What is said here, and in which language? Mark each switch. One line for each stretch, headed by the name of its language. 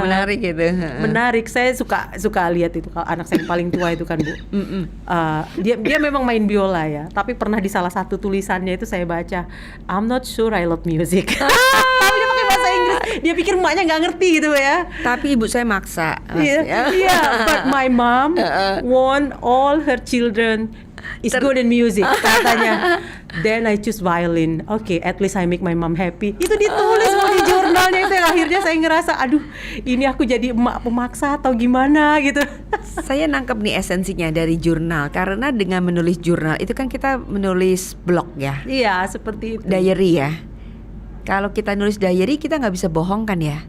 Indonesian: Menarik gitu. Menarik. Saya suka lihat itu kalau anak saya yang paling tua itu kan Bu. Dia memang main biola ya, tapi pernah di salah satu tulisannya itu saya baca,
English: I'm not sure I love music.
Indonesian: Tapi dia pakai bahasa Inggris, dia pikir emaknya nggak ngerti gitu ya. Tapi ibu saya maksa.
English: But my mom want all her children is good in music katanya. Then I choose violin. Okay, at least I make my mom happy.
Indonesian: Itu ditulis di jurnalnya itu. Akhirnya saya ngerasa, aduh, ini aku jadi emak pemaksa atau gimana gitu. Saya nangkep nih esensinya dari jurnal, karena dengan menulis jurnal itu kan kita menulis blog ya. Iya, seperti itu. Diary ya. Kalau kita nulis diary kita nggak bisa bohong kan ya?